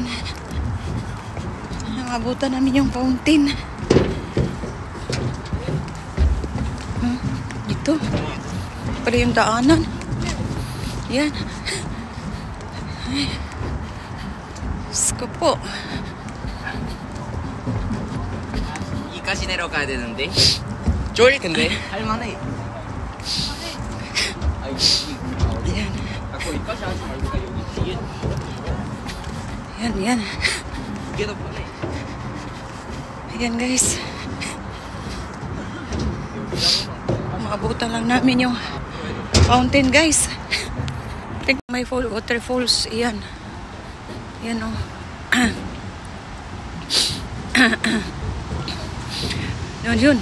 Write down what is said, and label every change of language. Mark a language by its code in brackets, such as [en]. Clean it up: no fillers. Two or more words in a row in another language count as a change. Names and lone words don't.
[tl] Nangabutan namin yung fountain. Dito. Pala yung daanan. Yan. Ay. Diyos po. [ko] 이 가시 내려가야 되는데 쫄 근데 할만해. [tl] Ayan. [ko] 아까 이 가시 하지 말고 여기 뒤에 [tl] Yan, yan. [ko] 이게 더 편해. [tl] Ayan guys. Maabutan lang namin yung fountain guys. Tingnan may waterfalls. Ayan. Yan o. Yun.